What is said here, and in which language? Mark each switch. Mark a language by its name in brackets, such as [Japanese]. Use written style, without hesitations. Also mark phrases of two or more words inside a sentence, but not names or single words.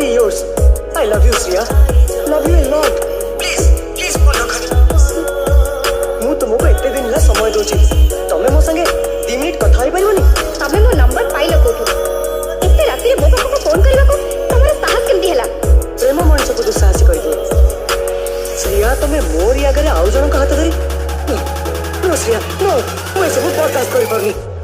[English] course. I love you, Shriya. Love you a lot. Please, please follow कर. [Odia] ମୁଁ ତୁମକୁ ଏତେ ଦିନ ହେଲା ସମୟ ଦଉଛି. ତମେ ମୋ ସାଙ୍ଗେ 2 ମିନିଟ୍ କଥା ହେଇପାରିବନି? ତମେ ମୋ ନମ୍ବର ପାଇଲ କୋଉଠୁ? ଏତେ ରାତିରେ ମୋ ପାଖକୁ ଫୋନ କରିବାକୁ ତମର ସାହସ କେମିତି ହେଲା? ପ୍ରେମ ମଣିଷକୁ ଦୁଃସାହସୀ କରିଦିଏ. ଶ୍ରିୟା, ତମେ ମୋରି ଆଗରେ ଆଉ ଜଣଙ୍କ ହାତ ଧରି [English] no Shreya, no, [Odia] ମୁଁ ଏସବୁ ବରଦାସ୍ତ କରିପାରୁନି.